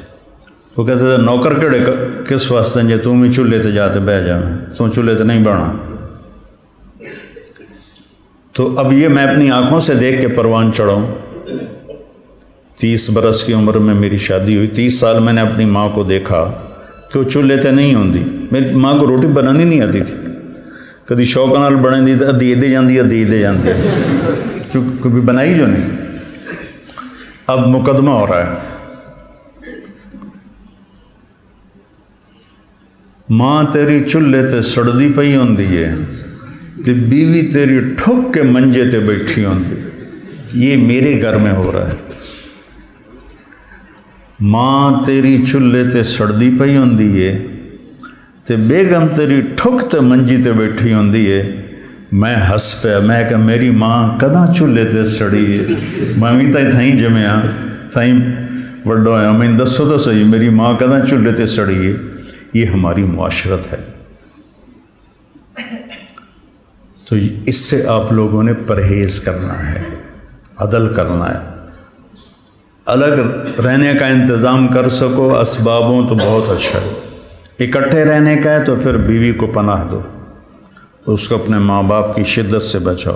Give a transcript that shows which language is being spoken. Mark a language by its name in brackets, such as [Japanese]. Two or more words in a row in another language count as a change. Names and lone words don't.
[Urdu] وہ کہتے تھے [Punjabi] نوکر کیڑے کس واسطے جے تم ہی چولہے تے جاتے بہ جانا، تم چولہے تے نہیں بہنا۔ [Urdu] تو اب یہ میں اپنی آنکھوں سے دیکھ کے پروان چڑھاؤں۔ 30 برس کی عمر میں میری شادی ہوئی، 30 سال میں نے اپنی ماں کو دیکھا کہ وہ [Punjabi] چولہے تے نہیں ہوندی۔ [Urdu] میری ماں کو روٹی بنانی نہیں آتی تھی، [Punjabi] کدی شوق نال بنے دی ادھی دے جاندی ادھی دے جاندی، [Urdu] کبھی بنائی جو نہیں۔ اب مقدمہ ہو رہا ہے، [Punjabi] ماں تیری چولہے تے سڑدی پئی ہوندی ہے تے بیوی تیری ٹھک کے منجے تے بیٹھی ہوندی۔ [Urdu] یہ میرے گھر میں ہو رہا ہے۔ [Punjabi] ماں تیری چولہے تے سڑدی پئی ہوندی ہے تے بیگم تیری ٹھک تے منجی تے بیٹھی ہوندی ہے۔ میں ہس پیا، میں کہ میری ماں کداں چولہے تے سڑی ہے؟ میں بھی تھائیں جمیا، تھائیں وڈو ہویا، میں دسو تو صحیح میری ماں کداں چولہے تے سڑی ہے؟ [Urdu] یہ ہماری معاشرت ہے۔ تو اس سے آپ لوگوں نے پرہیز کرنا ہے، عدل کرنا ہے۔ الگ رہنے کا انتظام کر سکو اسبابوں تو بہت اچھا ہے، اکٹھے رہنے کا ہے تو پھر بیوی کو پناہ دو، اس کو اپنے ماں باپ کی شدت سے بچاؤ۔